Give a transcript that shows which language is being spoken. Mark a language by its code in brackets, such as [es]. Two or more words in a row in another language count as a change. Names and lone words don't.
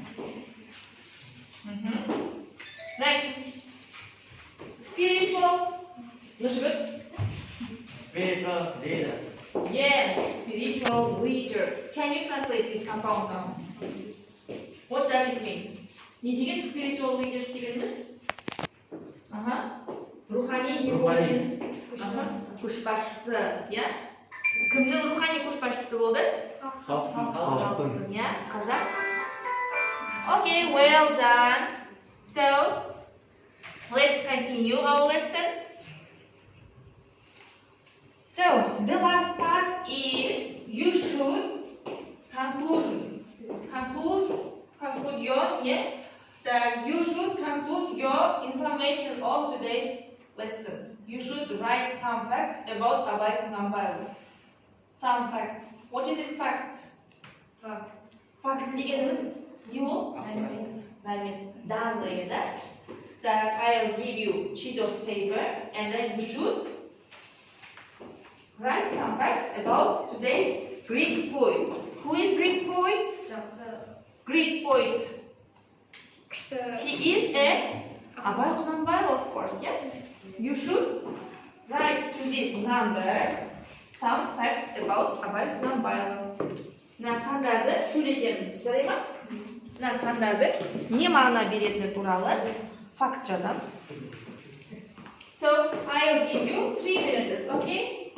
[en] Next. Spiritual. Spiritual leader. Yes, spiritual leader. Can you translate this compound noun? What does it mean? [kk] Не деген [en] spiritual leaders [kk] дегеніміз? Рухани не болды? Көшбасшысы, иә? Кімнің рухани көшбасшысы болды? Халықтың, иә? Қазақ? [en] Okay, well done. So, let's continue our lesson. So, the last task is you should conclude your, that you should conclude your information of today's lesson. You should write some facts about Abai Kunanbaiuly. Some facts. What is it fact? Fact [kk] дегеніміз не ол? Мәлімет. [ru] Данные, да? Так, [en] I I'll give you sheet of paper and then you should write some facts about today's Greek poet. Who is Greek poet? Greek poet. He is a Abai Kunanbaiuly, of course. Yes. You should write to this number some facts about Abai Kunanbaiuly. [kk] Мына сандарды сөйлетеміз, жарай ма? Мына сандарды не мағына беретіні туралы факт жазамыз. [en] So I'll give you 3 minutes, okay?